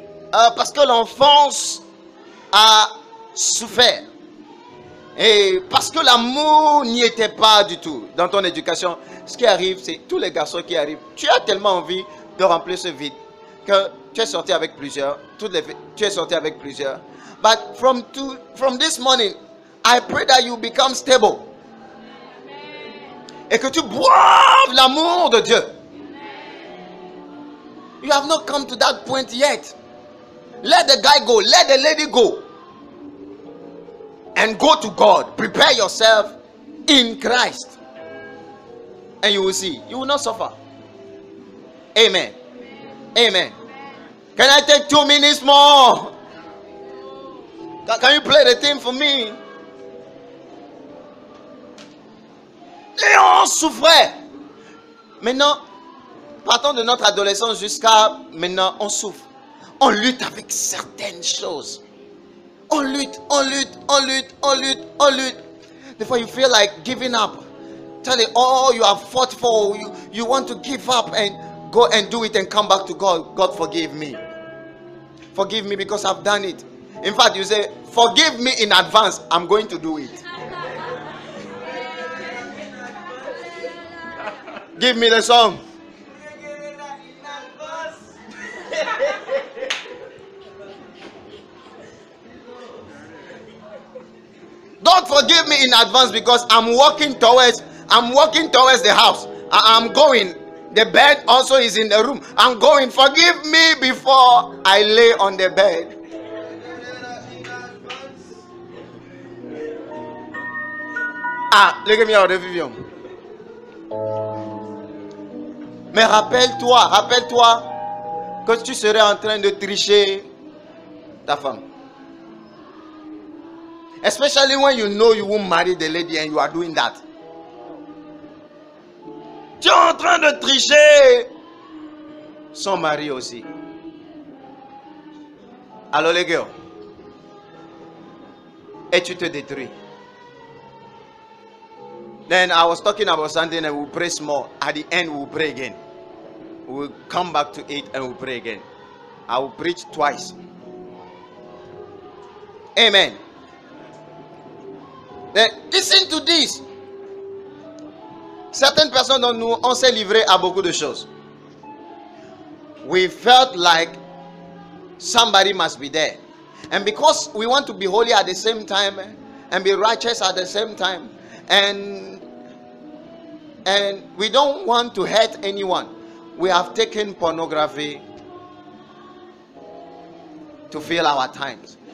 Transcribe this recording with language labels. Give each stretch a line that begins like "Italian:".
French: Parce que l'enfance a souffert. Et parce que l'amour n'y était pas du tout dans ton éducation, ce qui arrive, c'est tous les garçons qui arrivent. Tu as tellement envie de remplir ce vide que tu es sorti avec plusieurs. Tu es sorti avec plusieurs.
English: But from this morning, I pray that you become stable.
French: Et que tu boives l'amour de Dieu.
English: You have not come to that point yet. Let the guy go. Let the lady go. And go to God. Prepare yourself in Christ. And you will see. You will not suffer. Amen. Amen. Can I take 2 minutes more? Can you play the theme for me?
French: Et on souffrait. Maintenant, partant de notre adolescence jusqu'à maintenant, on souffre. On lutte avec certaines choses. On lutte, on lutte, on lutte, on lutte, on lutte.
English: Before you feel like giving up. Tell it, oh, you have fought for, you want to give up and go and do it and come back to God. God, forgive me. Forgive me because I've done it. In fact, you say, forgive me in advance. I'm going to do it. Give me the song. Don't forgive me in advance because I'm walking towards the house. I'm going. The bed also is in the room. I'm going. Forgive me before I lay on the bed. Look at me out of Vivian.
French: Mais rappelle-toi que tu serais en train de tricher ta femme.
English: Especially when you know you won't marry the lady and you are doing that.
French: Tu es en train de tricher son mari aussi. Alors les gars, et tu te détruis.
English: Then I was talking about something and we'll pray small. At the end, we'll pray again. We'll come back to it and we'll pray again. I will preach twice. Amen. Then listen to this.
French: Certaines personnes d'entre nous, on s'est livré à beaucoup de choses.
English: We felt like somebody must be there. And because we want to be holy at the same time and be righteous at the same time, and we don't want to hurt anyone, we have taken pornography to fill our times.